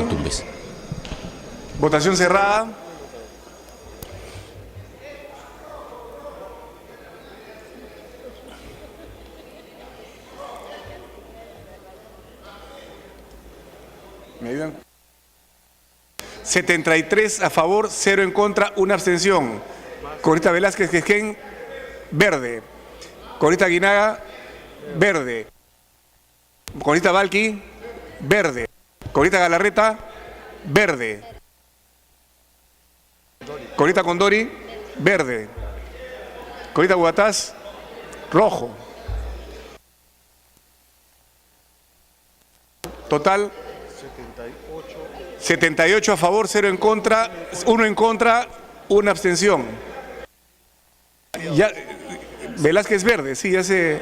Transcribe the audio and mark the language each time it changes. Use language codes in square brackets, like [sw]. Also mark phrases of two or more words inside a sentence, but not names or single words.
[es] Votación cerrada. ¿Me ayudan? 73 a favor, 0 en contra, 1 abstención. Corita Velázquez Quesquén, verde. Corita Guinaga, verde. Corita Balqui, verde. Corita Galarreta, verde. Corita Condori, verde. Corita Guatás, rojo. Total 78 a favor, 0 en contra, 1 en contra, 1 abstención. Ya, Velázquez verde, sí, ya se...